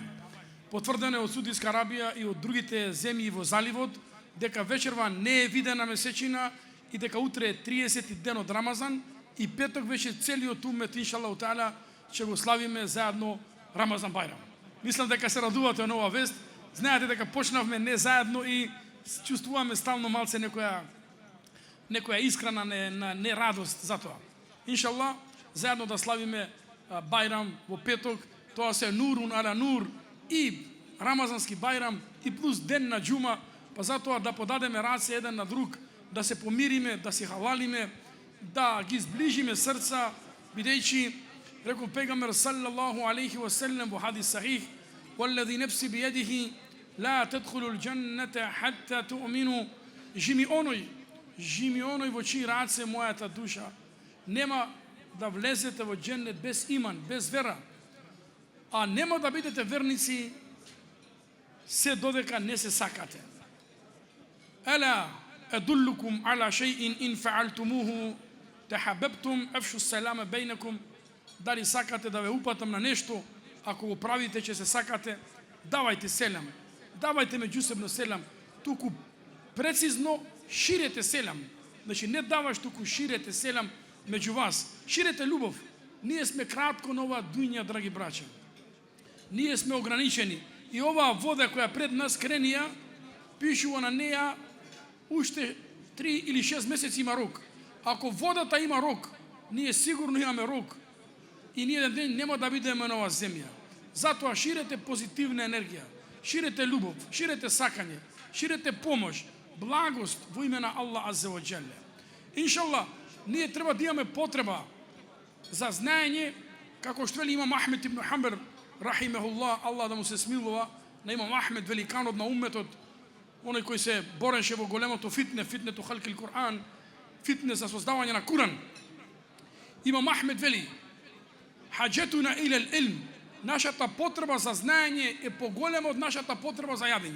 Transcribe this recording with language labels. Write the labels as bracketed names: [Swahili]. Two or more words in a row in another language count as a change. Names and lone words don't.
[Macedonian] Потврдено е од Саудиска Арабија и од другите земји во заливот дека вечерва не е видена месечина и дека утре е 30 ден од Рамазан и петок веќе целиот умет, [Arabic] إن شاء الله تعالى, [Macedonian] ќе го славиме заедно Рамазан Бајрам. Мислам дека се радувате на оваа вест. Знаете дека почнавме не заедно и чувствуваме стално малце некоја искрена нерадост за тоа. Иншалла, заедно да славиме Бајрам во петок, тоа се [Arabic] نور على نور [Macedonian] и Рамазански Бајрам и плюс ден на џума, па затоа да подадеме раце еден на друг, да се помириме, да се халалиме, да ги сближиме срца, бидејќи рекол пегамбер [Arabic] صلى الله عليه وسلم [Macedonian] во [Arabic] حديث صحيح: "والذي نفسي بيده لا تدخلون الجنة حتى تؤمنوا." [Macedonian] Жими оној во чии раце мојата душа, нема да влезете во џеннет без иман, без вера, а нема да бидете верници се додека не се сакате. [Arabic] ألا أدلكم على شيء إن فعلتموه تحاببتم أفشوا السلام بينكم. [Macedonian] Дали сакате да ве упатам на нешто, ако го правите ќе се сакате, давајте селам, давајте меѓусебно селам, туку прецизно ширете селам. Значи не даваш, туку ширете селам меѓу вас. Ширете љубов. Ние сме кратко на оваа дуња, драги браќа. Ние сме ограничени. И оваа вода која пред нас кренија, пишува на неја уште 3 или 6 месеци има рок. Ако водата има рок, ние сигурно имаме рок. И ние еден ден нема да бидеме на оваа земја. Затоа ширете позитивна енергија, ширете љубов, ширете сакање, ширете помош, благост во име на Аллах [Arabic] عز وجل. [Macedonian] Иншалла, ние треба да имаме потреба за знаење, како што вели имам Ахмед ибн Хамбер, рахимехуллах, Аллах да му се смилува, на имам Ахмед, великанот на умметот, оној кој се бореше во големото фитнето [Arabic] خلق القرآن, [Macedonian] фитне за создавање на Куран. Имам Ахмед вели: [Arabic] "حاجتنا إلى العلم." [Macedonian] Нашата потреба за знаење е поголема од нашата потреба за јадење.